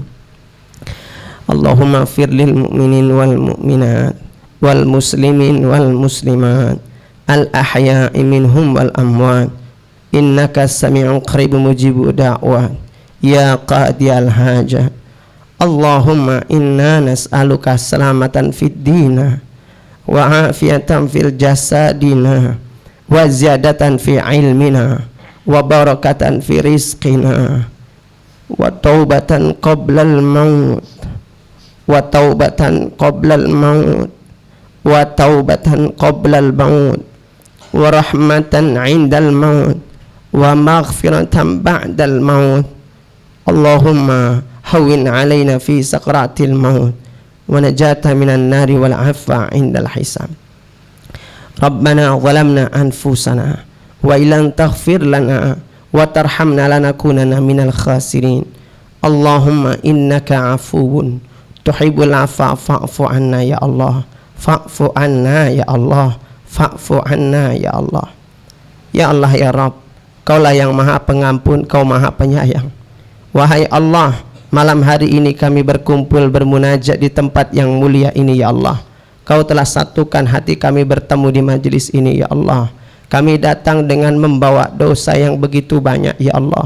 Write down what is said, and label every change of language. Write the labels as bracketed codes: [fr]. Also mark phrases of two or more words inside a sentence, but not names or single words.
[ar] اللهم اغفر للمؤمنين والمؤمنات والمسلمين والمسلمات الأحياء منهم والأموات إنك سميع قريب مجيب الدعوات يا قاضي الحاجات. اللهم إنا نسألك سلامة في الدين وعافية في جسدنا وزيادة في علمنا وبركة في رزقنا وتوبة قبل الموت وتوبة قبل الموت وتوبة قبل الموت ورحمة عند الموت ومغفرة بعد الموت. اللهم هون علينا في سكرات الموت والنجاة من النار والعفو عند الحساب. ربنا ظلمنا أنفسنا وإن لم تغفر لنا وترحمنا لنكونن من الخاسرين. اللهم إنك عفو تحب العفو فاعف عنا يا الله. فاعف عنا يا الله. فاعف عنا يا الله. Fa'fu anna ya Allah. يا الله يا رب, [id] Kaulah yang maha pengampun, Kau maha penyayang. Wahai Allah, malam hari ini kami berkumpul bermunajat di tempat yang mulia ini [ar] يا الله. [id] Kau telah satukan hati kami bertemu di majelis ini [ar] يا الله. [id] Kami datang dengan membawa dosa yang begitu banyak [ar] يا الله.